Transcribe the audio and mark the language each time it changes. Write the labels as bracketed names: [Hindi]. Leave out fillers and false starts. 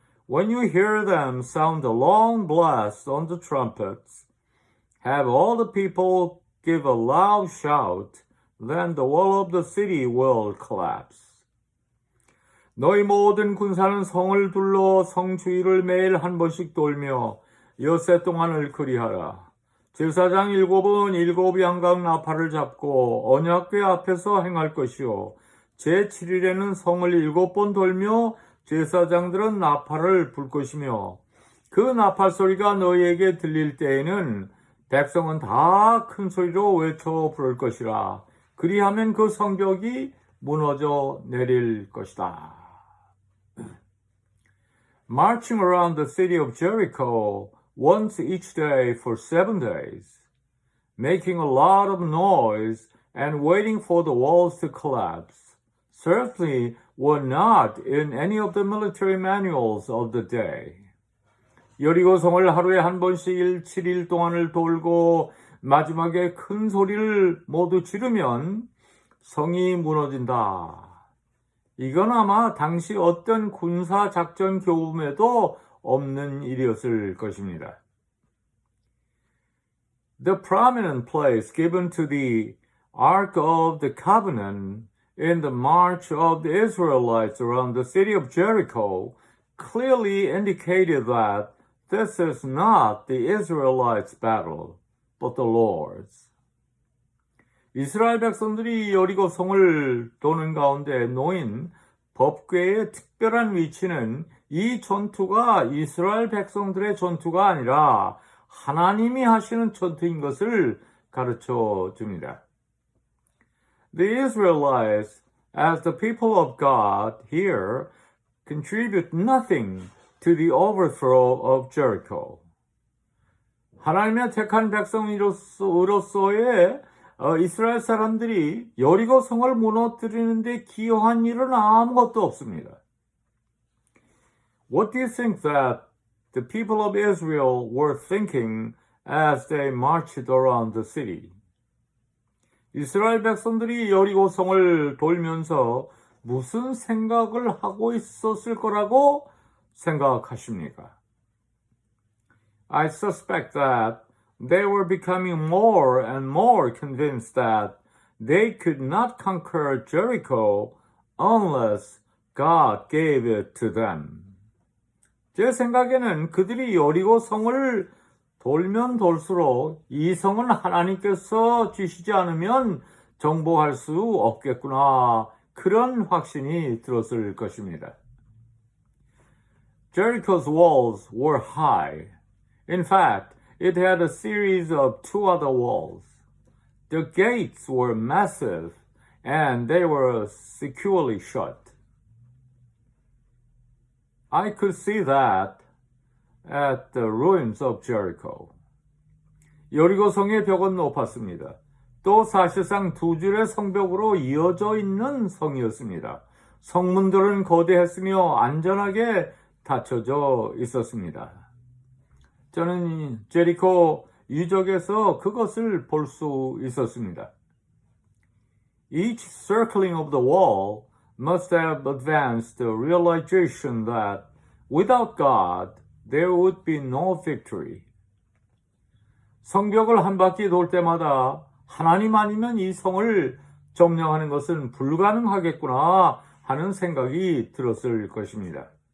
[English] When you hear them sound a long blast on the trumpets, have all the people give a loud shout, then the wall of the city will collapse. [Korean] 너희 모든 군사는 성을 둘러 성 주위를 매일 한 번씩 돌며 엿새 동안을 그리하라. 제사장 7은 7 양각 나팔을 잡고 언약궤 앞에서 행할 것이요. 제7일에는 성을 7번 돌며 제사장들은 나팔을 불 것이며 그 나팔 소리가 너희에게 들릴 때에는 백성은 다 큰 소리로 외쳐 부를 것이라. 그리하면 그 성벽이 무너져 내릴 것이다. [English] Marching around the city of Jericho once each day for 7 days, making a lot of noise and waiting for the walls to collapse, certainly were not in any of the military manuals of the day. [Korean] 여리고 성을 하루에 한 번씩 7일 동안을 돌고 마지막에 큰 소리를 모두 지르면 성이 무너진다. 이건 아마 당시 어떤 군사작전 교훈에도 없는 일이었을 것입니다. [English] The prominent place given to the Ark of the Covenant in the march of the Israelites around the city of Jericho clearly indicated that this is not the Israelites' battle, but the Lord's. [Korean] 이스라엘 백성들이 여리고 성을 도는 가운데 놓인 법궤의 특별한 위치는 이 전투가 이스라엘 백성들의 전투가 아니라 하나님이 하시는 전투인 것을 가르쳐 줍니다. [English] The Israelites, as the people of God here, contribute nothing to the overthrow of Jericho. [Korean] 하나님의 택한 백성으로서의 이스라엘 사람들이 여리고 성을 무너뜨리는 데 기여한 일은 아무것도 없습니다. [English] What do you think that the people of Israel were thinking as they marched around the city? [Korean] 이스라엘 백성들이 여리고 성을 돌면서 무슨 생각을 하고 있었을 거라고 생각하십니까? [English] I suspect that they were becoming more and more convinced that they could not conquer Jericho unless God gave it to them. [Korean] 제 생각에는 그들이 여리고 성을 돌면 돌수록 이 성은 하나님께서 주시지 않으면 정복할 수 없겠구나. 그런 확신이 들었을 것입니다. [English] Jericho's walls were high. In fact, it had a series of two other walls. The gates were massive and they were securely shut. I could see that at the ruins of Jericho. [Korean] 여리고 성의 벽은 높았습니다. 또 사실상 두 줄의 성벽으로 이어져 있는 성이었습니다. 성문들은 거대했으며 안전하게 닫혀져 있었습니다. 저는 제리코 유적에서 그것을 볼 수 있었습니다. [English] Each circling of the wall must have advanced the realization that without God there would be no victory. [Korean] 성벽을 한 바퀴 돌 때마다 하나님 아니면 이 성을 점령하는 것은 불가능하겠구나 하는 생각이 들었을 것입니다.